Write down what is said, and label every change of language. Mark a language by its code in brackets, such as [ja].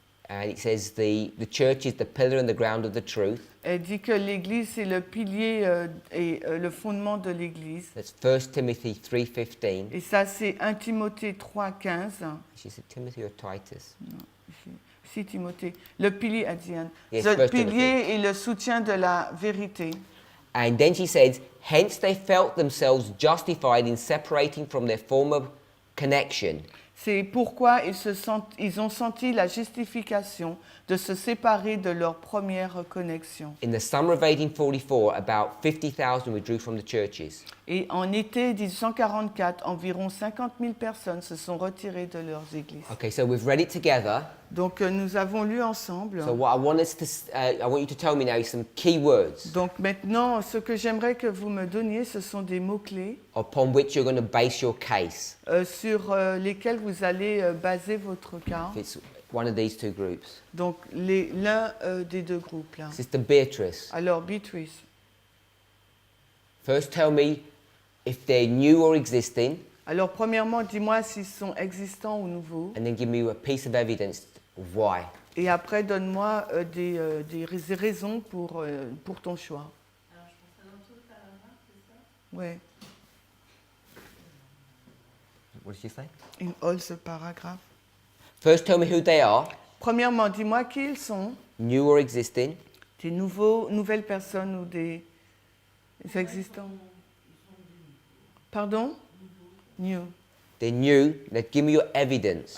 [en] and it says the church is the pillar and the ground of the truth. [fr] Elle dit que l'Église c'est le pilier et le fondement de l'Église. [en] That's 1 Timothy 3:15. [fr] Et ça, c'est 1 Timothée 3, 15. [en] She said Timothy or Titus? [fr] Non, si Timothée. Le pilier, a dit Anne. [en] Yes, [fr] Le [en] First [fr] pilier [en] Timothy. [fr] et le soutien de la vérité. [en] And then she says, hence they felt themselves justified in separating from their former connection. [fr] C'est pourquoi ils ont senti la justification de se séparer de leur première connexion. [en] In the summer of 1844, about 50,000 withdrew from the churches. [fr] Et en été 1844, environ 50 000 personnes se sont retirées de leurs églises. [en] Okay, so we've read it together. [fr] Donc nous avons lu ensemble. [en] So what I want you to tell me now is some key words [fr] Donc maintenant, ce que j'aimerais que vous me donniez, ce sont des mots-clés [en] upon which you're going to base your case. [fr] sur lesquels vous allez baser votre cas. [en] If it's one of these two groups. [fr] Donc l'un des deux groupes là. [en] Sister Beatrice, [fr] Alors Beatrice, [en] first tell me if they're new or existing, [fr] alors premièrement, dis-moi s'ils sont existants ou nouveaux. [en] and then give me a piece of evidence of why. [fr] Et après, donne-moi des raisons pour ton choix. Alors, je pense que dans tout le paragraphe, c'est ça? Ouais, [en] What did you say? in all [fr] ce paragraphe. [en] First tell me who they are, [fr] Premièrement, dis-moi qui ils sont, [en] new or existing, [fr] des nouvelles personnes ou des existants. [en] Pardon? New. they're new, now give me your evidence.